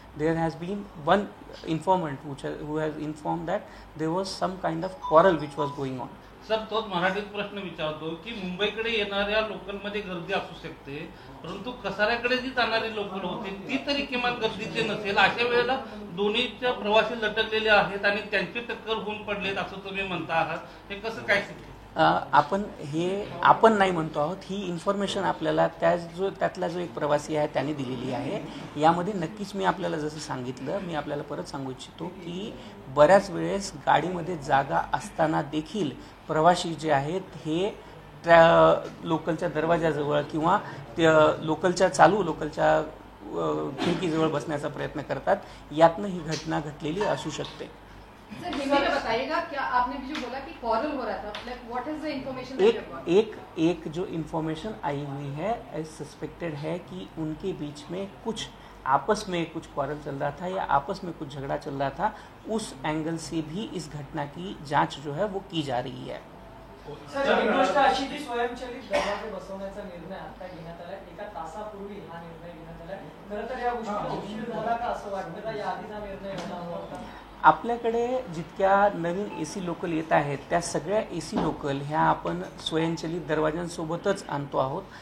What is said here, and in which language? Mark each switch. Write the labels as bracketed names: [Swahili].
[English] There has been one informant who has informed that there was some kind of quarrel which was going on. [Marathi] Sir तोच मराठीत प्रश्न विचारतो की मुंबईकडे येणाऱ्या लोकलमध्ये गर्दी असू शकते, परंतु कसाऱ्याकडे जी जाणारी लोकल होती ती तरी किमान गर्दीची नसेल. अशा वेळेला दोन्हीच्या प्रवासी लटकलेले आहेत आणि त्यांची टक्कर होऊन पडलेत असं तुम्ही म्हणता आहात, हे कसं काय शक्य? आपण नाही म्हणतो आहोत, ही इन्फॉर्मेशन आपल्याला त्यातला जो एक प्रवासी आहे त्याने दिलेली आहे. यामध्ये नक्कीच मी आपल्याला जसं सांगितलं, मी आपल्याला परत सांगू इच्छितो की बऱ्याच वेळेस गाडीमध्ये जागा असताना देखील प्रवासी जे आहेत हे लोकलच्या दरवाजाजवळ किंवा लोकलच्या खिडकीजवळ बसण्याचा प्रयत्न करतात. यातनं ही घटना घडलेली असू शकते. [Hindi] सर, हिंदी में बताइएगा, क्या आपने भी जो बोला कि quarrel हो रहा था, [English] like what is the information that you have got? [Hindi] एक जो इन्फॉर्मेशन आई हुई है, सस्पेक्टेड है कि उनके बीच में कुछ आपस में कुछ क्वारल चल रहा था या आपस में कुछ झगड़ा चल रहा था. उस एंगल से भी इस घटना की जांच जो है वो की जा रही है. [Marathi] सर, एक गोष्ट अशी की स्वयंचलित दरवाजे बसवण्याचा निर्णय आता घेण्यात आला. एका तासापूर्वी हा निर्णय घेण्यात आला. खरं तर या गोष्टीला उशीर झाला का असं वाटतं का? या आधीचा निर्णय हवा होता? आपल्याकडे जितक्या नवीन AC लोकल येत आहेत त्या सगळ्या AC लोकल ह्या आपण स्वयंचलित दरवाजांसोबतच आणतो आहोत.